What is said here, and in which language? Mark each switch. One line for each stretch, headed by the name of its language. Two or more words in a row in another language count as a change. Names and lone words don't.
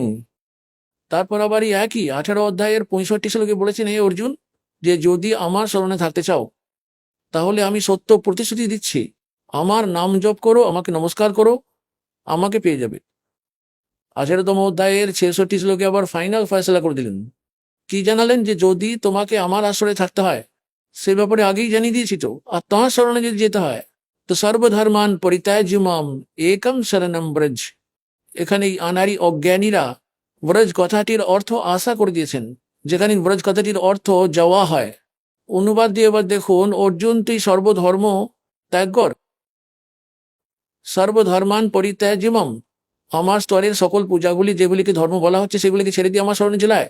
Bangla: তারপর আবার এই একই 18 অধ্যায়ের 65 শ্লোকে বলেছেন, হে অর্জুন, যে যদি আমার শরণে থাকতে চাও তাহলে আমি সত্য প্রতিশ্রুতি দিচ্ছি, আমার নাম জপ করো, আমাকে নমস্কার করো, আমাকে পেয়ে যাবে। 18তম অধ্যায়ের 66 শ্লোকে আবার ফাইনাল ফয়সলা করে দিলেন। কি জানালেন? যে যদি তোমাকে আমার আশ্রয়ে থাকতে হয়, সে ব্যাপারে আগেই জানিয়ে দিয়েছি তো। আর তাঁর শরণে যদি যেতে হয় তো
Sanskrit: সর্বধর্মান পরিত্যাজ্য মাম একম শরণম ব্রজ।
Bangla: এখানে আনারি অজ্ঞানীরা ব্রজ কথাটির অর্থ আশা করে দিয়েছেন। যেখানে ব্রজ কথাটির অর্থ যাওয়া হয়। অনুবাদ দিয়ে এবার দেখুন, অর্জুন তুই সর্বধর্ম ত্যাগ কর,
Sanskrit: সর্বধর্মান পরিত্যাজ্যমম,
Bangla: আমার স্তরের সকল পূজাগুলি যেগুলিকে ধর্ম বলা হচ্ছে সেগুলিকে ছেড়ে দিয়ে আমার শরণে চলায়।